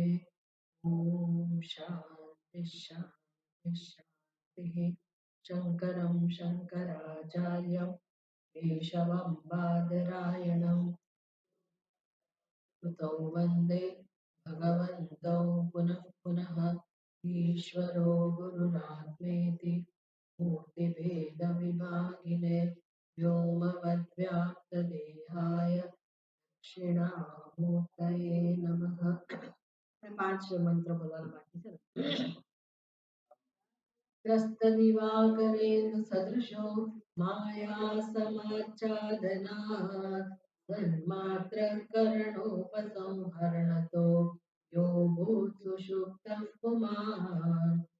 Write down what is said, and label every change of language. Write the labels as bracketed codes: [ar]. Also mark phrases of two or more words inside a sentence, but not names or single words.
[sa] ઓમ શાંતિ શાંતિ શાંતિ. શંકરં શંકરાચાર્યં કેશવં બાદરાયણં કૃતૌ વંદે ભગવन्तौ પુનઃ પુનઃ. ईश्वरो गुरुरात्मेति मूर्तिभेदविभागिने व्योमवद्व्याप्तदेहाय दक्षिणामूर्तये नमः. [gu] 5 મંત્ર બોલવાના બાકી છે ને. [sa] त्रस्तदिवाकरेण सदृशो माया समाच्छादनात् तन्मात्रकरणोपसंहरणतो यो भूत्सु सुषुप्तः पुमान्.